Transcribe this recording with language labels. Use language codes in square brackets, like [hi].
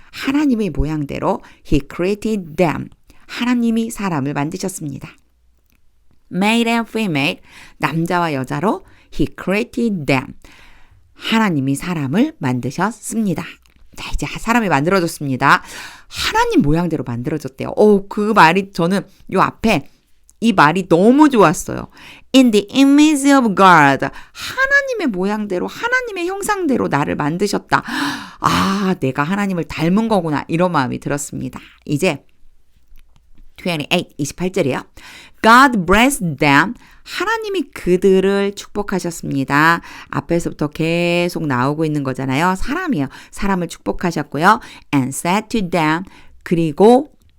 [ko] 하나님의 모양대로 [en] He created them. [ko] 하나님이 사람을 만드셨습니다. [en] Male and female. [ko] 남자와 여자로 [en] He created them. [ko] 하나님이 사람을 만드셨습니다. 자, 이제 사람이 만들어졌습니다. 하나님 모양대로 만들어졌대요. 그 말이 저는 요 앞에 이 말이 너무 좋았어요. [en] In the image of God. [ko] 하나님의 모양대로, 하나님의 형상대로 나를 만드셨다. 아, 내가 하나님을 닮은 거구나. 이런 마음이 들었습니다. 이제 28절이에요. [en] God blessed them. [ko] 하나님이 그들을 축복하셨습니다. 앞에서부터 계속 나오고 있는 거잖아요. 사람이에요. 사람을 축복하셨고요. [en] And said to them. [ko] 그리고